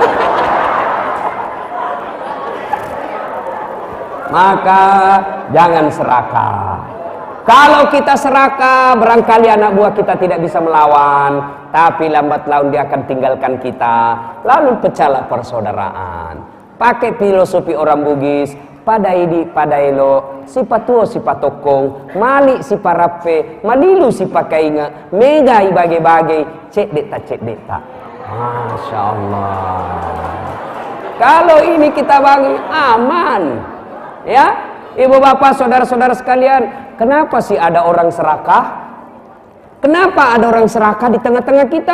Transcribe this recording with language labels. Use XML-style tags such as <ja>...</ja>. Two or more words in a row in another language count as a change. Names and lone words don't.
<id>Maka jangan serakah. Kalau kita serakah, barangkali anak buah kita tidak bisa melawan, tapi lambat laun dia akan tinggalkan kita. Lalu pecahlah persaudaraan. Pakai filosofi orang Bugis,</id> <bug>padai di padaelo, si patuo si patokong, mali si parape, malilu si pakainga, mega ibage-bage, cek deta.</bug> <ar>Masya Allah.</ar> <id>Kalau ini kita bagi aman, ya, ibu bapak, saudara-saudara sekalian. Kenapa sih ada orang serakah? Kenapa ada orang serakah di tengah-tengah kita?</id>